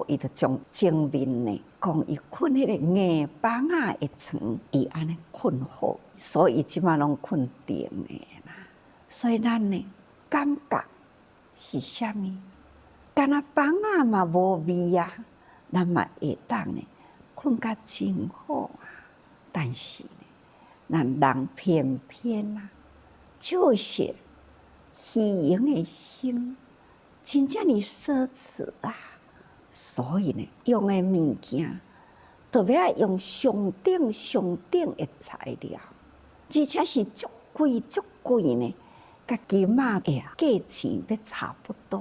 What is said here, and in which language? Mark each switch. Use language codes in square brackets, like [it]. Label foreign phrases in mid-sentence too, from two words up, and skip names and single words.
[nan] 伊就从前面呢，讲伊困迄个硬房的床，伊安尼困好，所以即马拢困定的啦。所以咱呢，感觉是啥物？干那房嘛无味咱嘛会当呢困甲真好但是呢，咱人偏偏就是虚荣的心，真正哩奢侈所以呢，用的物件特别要用上等的材料，而且是足贵呢，甲金价价钱要差不多。